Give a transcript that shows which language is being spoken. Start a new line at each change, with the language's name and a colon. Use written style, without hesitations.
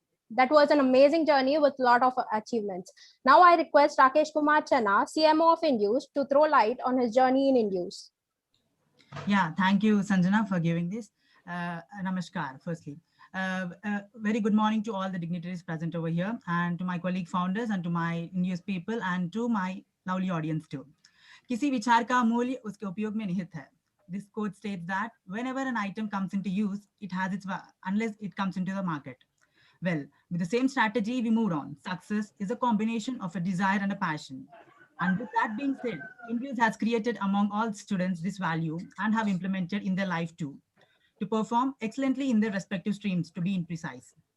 English: That was an amazing journey with a lot of achievements. Now I request Rakesh Kumar Channa, CMO of INDUCE, to throw light on his journey in INDUCE. Yeah, thank you, Sanjana, for giving this. Namaskar, firstly. Very good morning to all the dignitaries present over here, and to my colleague founders, and to my INDUCE people, and to my lovely audience too.
Hindi: किसी विचार का मूल्य उसके उपयोग में निहित है.
English: This quote states that whenever an item comes into use, it has its unless it comes into the market. Well, with the same strategy, we moved on. Success is a combination of a desire and a passion. And with that being said, INDUCE has created among all students this value and have implemented in their life too, to perform excellently in their respective streams, to be precise.